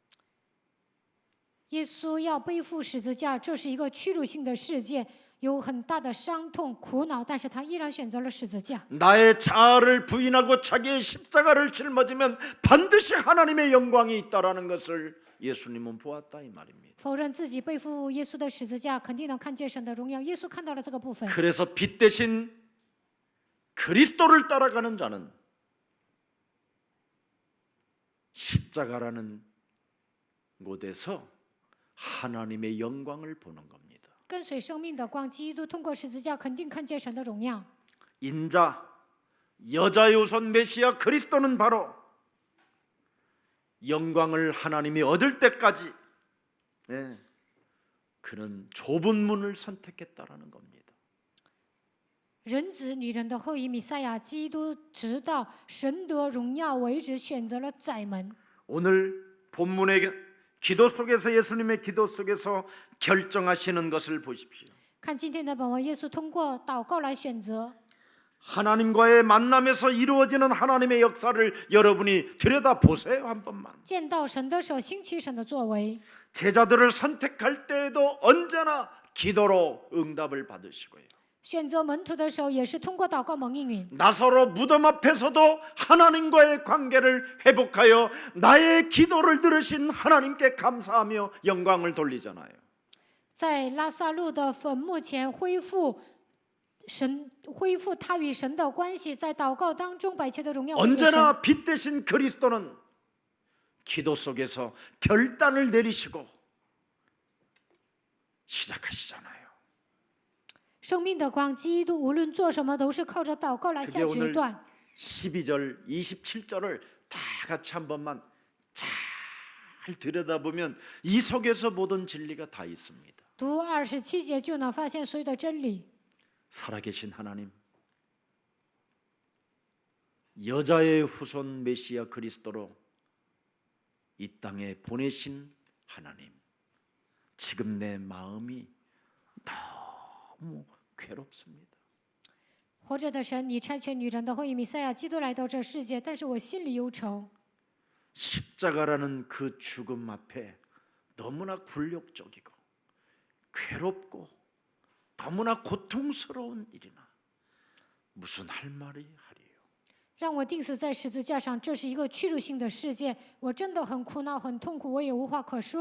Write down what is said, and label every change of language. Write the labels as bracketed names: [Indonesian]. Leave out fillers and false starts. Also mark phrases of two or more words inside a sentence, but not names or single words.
[Chinese] 耶稣要背负十字架，这是一个屈辱性的世界，有很大的伤痛、苦恼，但是他依然选择了十字架。 [Korean] 나의 자아를 부인하고 자기의 십자가를 짊어지면 반드시 하나님의 영광이 있다라는 것을 예수님은 보았다 이 말입니다. [Chinese] 否认自己背负耶稣的十字架，肯定能看见神的荣耀。耶稣看到了这个部分， [Korean] 그래서 빛 대신 그리스도를 따라가는 자는 십자가라는 곳에서 하나님의 영광을 보는 겁니다. [Chinese] 跟随生命的光，基督通过十字架肯定看见神的荣耀。 [Korean] 인자 여자의 후손 메시아 그리스도는 바로 영광을 하나님이 얻을 때까지 그는 좁은 문을 선택했다라는 겁니다. [Chinese] 人子女人的后裔弥赛亚基督，直到神得荣耀为止，选择了窄门。 [Korean] 오늘 본문의 기도 속에서 예수님의 기도 속에서 결정하시는 것을 보십시오. [Chinese] 看今天的本文，耶稣通过祷告来选择。 [Korean] 하나님과의 만남에서 이루어지는 하나님의 역사를 여러분이 들여다보세요. 한 번만. [Chinese] 见到神的手，兴起神的作为。 [Korean] 제자들을 선택할 때에도 언제나 기도로 응답을 받으시고요. [Chinese] 选择门徒的时候，也是通过祷告蒙应允。 [Korean] 나사로 무덤 앞에서도 하나님과의 관계를 회복하여 나의 기도를 들으신 하나님께 감사하며 영광을 돌리잖아요. [Chinese] 在拉萨路的坟墓前恢复他与神的关系，在祷告当中把一切的荣耀归给神。 [Korean] 언제나 빛 대신 그리스도는 기도 속에서 결단을 내리시고 시작하시잖아요. [Chinese] 生命的光，基督无论做什么都是靠着祷告来 [Korean] 그게 [Chinese] 下决 [Korean] 오늘 [Chinese] 断。 [Korean] 12절, 27절을 다 같이 한 번만 잘 들여다보면 이 속에서 모든 진리가 다 있습니다. [Chinese] 读27节就能发现所有的真理。 [Korean] 살아계신 하나님, 여자의 후손 메시아 그리스도로 이 땅에 보내신 하나님, 지금 내 마음이 너무 괴롭습니다. [Chinese] 活着的神，你差遣女人的后裔弥赛亚基督来到这世界，但是我心里忧愁。 [Korean] 십자가라는 그 죽음 앞에 너무나 굴욕적이고 괴롭고 너무나 고통스러운 일이나 무슨 할 말이 하리요. [Chinese] 让我钉死在十字架上，这是一个屈辱性的世界，我真的很苦恼、很痛苦，我也无话可说。